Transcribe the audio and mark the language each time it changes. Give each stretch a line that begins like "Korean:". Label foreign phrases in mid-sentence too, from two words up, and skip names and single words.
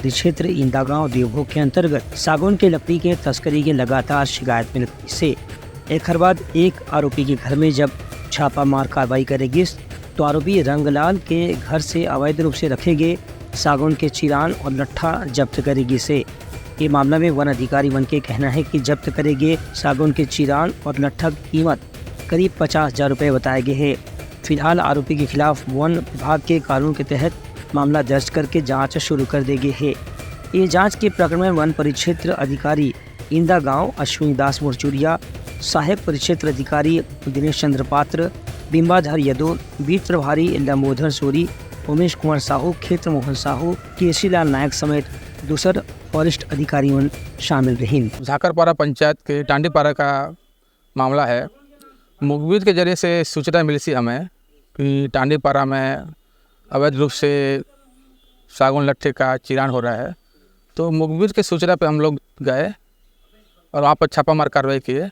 Hindi: परिक्षेत्र इंदागांव देवभोग के अंतर्गत सागौन के लकड़ी के तस्करी की लगातार शिकायत मिलने से एक हर बाद एक आरोपी के घर में जब छापामार कार्रवाई करेगी तो आरोपी रंगलाल के घर से अवैध रूप से रखे गए सागौन के चिरान और लट्ठा जब्त करेगी से ये मामला में वन अधिकारी वन के कहना है कि जब्त करे गए सागौन के चिरान और लट्ठा की कीमत करीब 50,000 रुपये बताए गए हैं। फिलहाल आरोपी के खिलाफ वन विभाग के कानून के तहत मामला दर्ज करके जांच शुरू कर दी गई है। ये जांच के प्रकरण में वन परिक्षेत्र अधिकारी इंदा गांव अश्विनी दास मुरचुरिया, सहायक परिक्षेत्र अधिकारी दिनेश चंद्र पात्र, बिंबाधर यदो, बीट प्रभारी लंबोधर सोरी, उमेश कुमार साहू, क्षेत्र मोहन साहू, केसीलाल नायक समेत दूसर वरिष्ठ अधिकारी शामिल रहे। झाकरपारा पंचायत के टांडीपारा का मामला है। मुखबिर के जरिए से सूचना मिली थी हमें कि टांडीपारा में अवैध रूप से सागौन लट्ठे का चिरान हो रहा है। तो मुखबिर के सूचना पे हम लोग गए और वहाँ पर छापामार कार्रवाई किए।